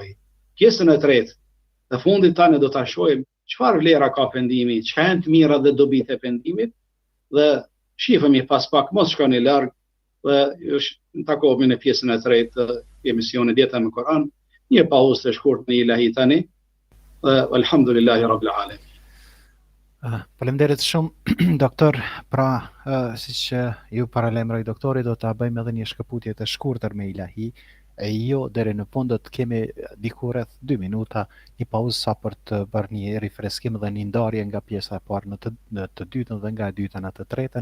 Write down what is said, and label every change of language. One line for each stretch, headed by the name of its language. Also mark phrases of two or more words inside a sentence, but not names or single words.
Albanian: Pjesën e tretë, në fundit tani do ta shohim çfarë vlera ka pendimi, çfarë janë të mirat dhe dobitë e pendimit dhe shifemi pas pak mos shkoni larg dhe ju takohemi në pjesën e tretë të emisionit Jeta me Kur'an. Një pauzë të shkurt në ilahi tani.
Arabic: الحمد لله رب العالمين.
Albanian: Faleminderit shumë, doktor. Pra, siç ju paralajmëroj doktori, do ta bëjmë edhe një shkëputje të shkurtër me ilahi. Jo deri në fund, do të kemi diku rreth 2 minuta një pauzë sa për të bërë një rifreskim dhe një ndarje nga pjesa e parë në të dytën dhe nga e dyta në të tretën.